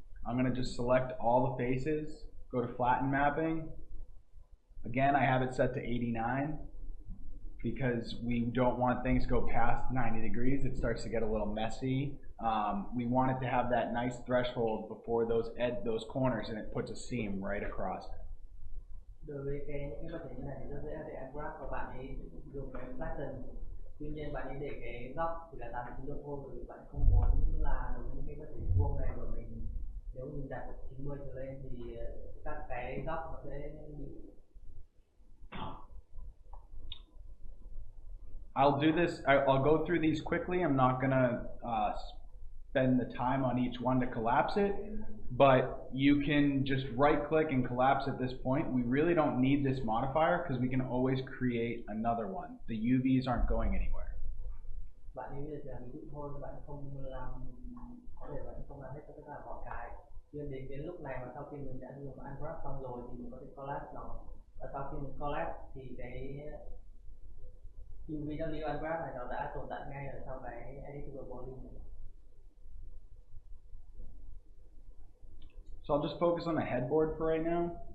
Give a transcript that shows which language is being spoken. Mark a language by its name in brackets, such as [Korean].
[English] I'm going to just select all the faces, go to flatten mapping. Again, I have it set to 89 because we don't want things to go past 90 degrees. It starts to get a little messy. We want it to have that nice threshold before those corners, and it puts a seam right across it. [Vietnamese] Đối với những cái vật thể như này thì rất dễ để unwrap, và bạn ấy dùng cái flatten. Tuy nhiên bạn ấy để cái góc thì là 89 độ thôi, bởi vì bạn không muốn là những cái vật thể vuông này của mình, nếu mình đặt 90 trở lên thì các cái góc nó sẽ bị. [English] I'll do this. I'll go through these quickly. I'm not gonna spend the time on each one to collapse it, but you can just right click and collapse at this point. We really don't need this modifier because we can always create another one. The UVs aren't going anywhere. [Vietnamese] Bạn ấy bây giờ ví dụ thôi, bạn không làm, có thể bạn không làm hết tất cả mọi cái. Nhưng đến lúc này mà sau khi mình đã dùng unwrap xong rồi thì mình có thể collapse nó, và sau khi mình collapse thì cái UVW unwrap này nó đã tồn tại ngay ở sau cái editable volume này. [English] So I'll just focus on the headboard for right now.